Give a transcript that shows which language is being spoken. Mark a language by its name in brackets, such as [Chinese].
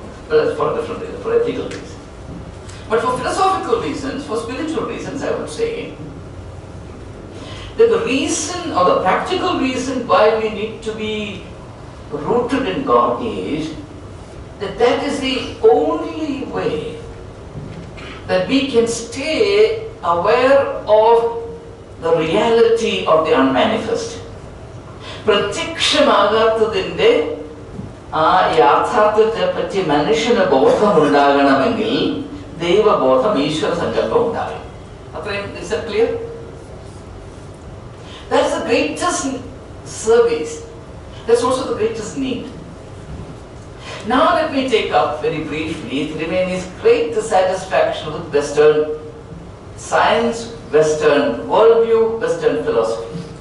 [English] But that's for a different reason, for ethical reasons. But for philosophical reasons, for spiritual reasons, I would say that the reason or the practical reason why we need to be rooted in God is that is the only way that we can stay aware of the reality of the unmanifest. [Malayalam] പ്രത്യക്ഷമാകാത്തതിന്റെ ആ യാഥാർത്ഥ്യത്തെ പറ്റി മനുഷ്യന് ബോധമുണ്ടാകണമെങ്കിൽ ദൈവബോധം, ഈശ്വര സങ്കല്പം ഉണ്ടാകും. അത്രയും [English] is that clear? That's the greatest service. That's also the greatest need. Now let me take up very briefly, it remains great dissatisfaction with Western science, Western worldview, Western philosophy.